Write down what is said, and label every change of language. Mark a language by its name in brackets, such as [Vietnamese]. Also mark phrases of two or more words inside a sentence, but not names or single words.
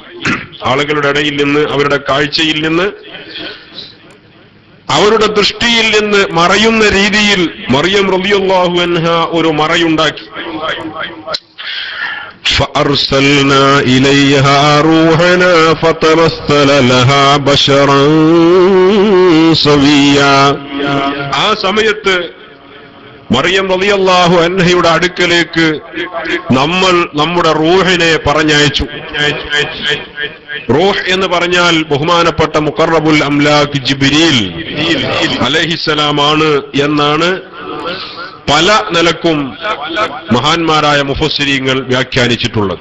[Malayalam] ആളുകളുടെ ഇടയിൽ നിന്ന്, അവരുടെ കാഴ്ചയിൽ നിന്ന്, അവരുടെ ദൃഷ്ടിയിൽ നിന്ന് മറയുന്ന രീതിയിൽ മറിയം [Arabic] رضي الله عنها [Malayalam] ഒരു മറയുണ്ടാക്കി. [Arabic] فأرسلنا إليها روحنا فتمثل لها بشرا سويا. [Malayalam] ആ സമയത്ത് മറിയം [Arabic] رضي الله عنها [Malayalam] അടുക്കലേക്ക് നമ്മൾ നമ്മുടെ റൂഹിനെ പറഞ്ഞയച്ചു. റൂഹ് എന്ന് പറഞ്ഞാൽ ബഹുമാനപ്പെട്ട മുഖറബുൽ അംലാഖ് ജിബ്രീൽ അലൈഹിസ്സലാമാണ് എന്നാണ് പല നിലക്കും മഹാന്മാരായ മുഫസ്സിരീങ്ങൾ വ്യാഖ്യാനിച്ചിട്ടുള്ളത്.